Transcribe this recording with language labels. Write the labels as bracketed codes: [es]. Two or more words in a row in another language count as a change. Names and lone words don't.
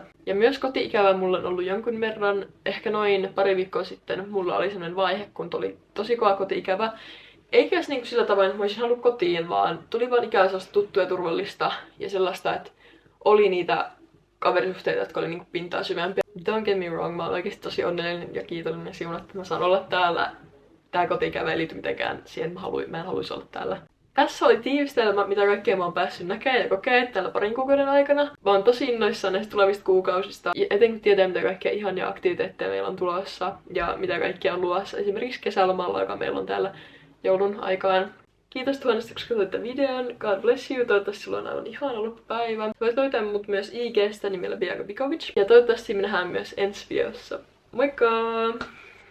[fi] Ja myös koti-ikävä mulla on ollut jonkun verran, ehkä noin pari viikkoa sitten, mulla oli sellainen vaihe, kun tuli tosi kova koti-ikävä. Eikä edes niinku sillä tavoin, että mä olisin halunnut kotiin, vaan tuli vaan ikään sellaista tuttua ja turvallista ja sellaista, että oli niitä kaverisuhteita, jotka oli niinku pintaa syvempiä. [en] Don't get me wrong, [fi] mä oon oikeesti tosi onnellinen ja kiitollinen ja siunattu, että mä saan olla täällä. Tää koti-ikävä ei liity mitenkään siihen, että mä en haluaisi olla täällä. Tässä oli tiivistelmä, mitä kaikkea mä oon päässyt näkemään ja kokemaan täällä parin kuukauden aikana. Mä oon tosi innoissaan näistä tulevista kuukausista. Ja etenkin tietää, mitä kaikkia ihania aktiviteetteja meillä on tulossa ja mitä kaikkia on luvassa. Esimerkiksi kesälomalla, joka meillä on täällä joulun aikaan. Kiitos tuhannesta, kun katsoit videon. [en] God bless you. [fi] Toivottavasti sulla on aivan ihana loppupäivä. Voit löytää mut myös IG:stä nimellä Bianca Bikovic. Ja toivottavasti me nähdään myös ensi videossa. Moikka!